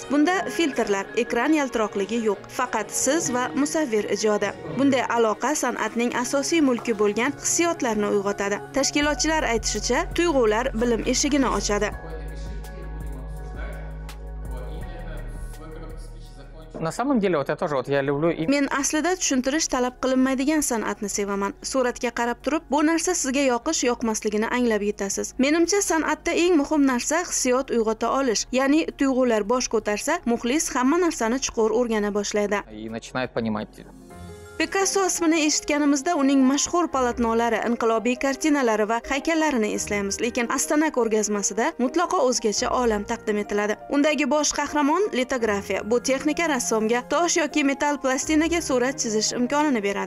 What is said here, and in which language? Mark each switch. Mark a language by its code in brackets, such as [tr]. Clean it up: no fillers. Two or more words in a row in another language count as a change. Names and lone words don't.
[uz] Bunda filtrlar, ekran yaltiroqligi yo'q. Faqat siz va musavvir ijodi. Bunday aloqa san'atning asosiy mulki bo'lgan hissiyotlarni uyg'otadi. Tashkilotchilar aytishicha, tuyg'ular bilim eshigini ochadi. [ru] На самом деле, вот я тоже я люблю. [uz] Men aslida tushuntirish talab qilinmaydigan san'atni sevaman. Suratga qarab turib, bu narsa sizga yoqish-yoqmasligini anglab yetasiz. Menimcha san'atda eng muhim narsa hissiyot uyg'ota olish, ya'ni tuyg'ular bosh ko'tarsa, muxlis hamma narsani chuqur o'rgana boshlaydi. [ru] И начинает понимать. [uz] Picasso ismini eshitganimizda uning mashhur polotnolari, inqilobiy kartinalari va haykallarini eslaymiz, lekin Ostona ko'rgazmasida mutlaqo o'zgacha olam taqdim etiladi. Undagi bosh qahramon litografiya. Bu texnika rassomga tosh yoki metall plastinaga surat chizish imkonini beradi.